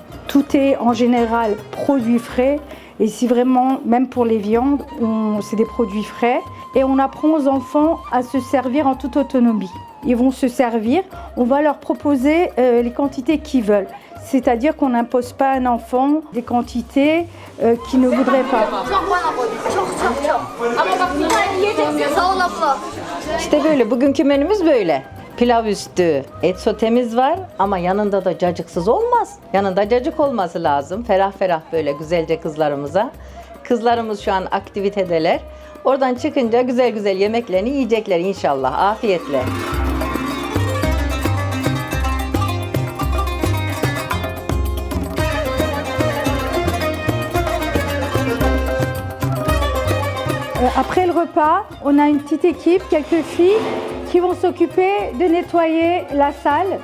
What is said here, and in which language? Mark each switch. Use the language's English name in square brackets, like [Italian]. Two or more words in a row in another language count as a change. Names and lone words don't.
[French] Tout est en général produit frais. Et si vraiment, même pour les viandes, c'est des produits frais. Et on apprend aux enfants à se servir en toute autonomie. Ils vont se servir, on va leur proposer les quantités qu'ils veulent. C'est-à-dire qu'on n'impose pas à un enfant des quantités qu'il ne voudrait pas. [Turkish] İşte böyle, bugünkü menümüz böyle. Pilav üstü et sotemiz var ama yanında da cacıksız olmaz. Yanında cacık olması lazım. Ferah ferah böyle güzelce kızlarımıza. Kızlarımız şu an aktivitedeler. Oradan çıkınca güzel güzel yemeklerini yiyecekler inşallah. Afiyetle. [French] Après le repas, on a une petite équipe, quelques filles qui vont s'occuper de nettoyer la salle.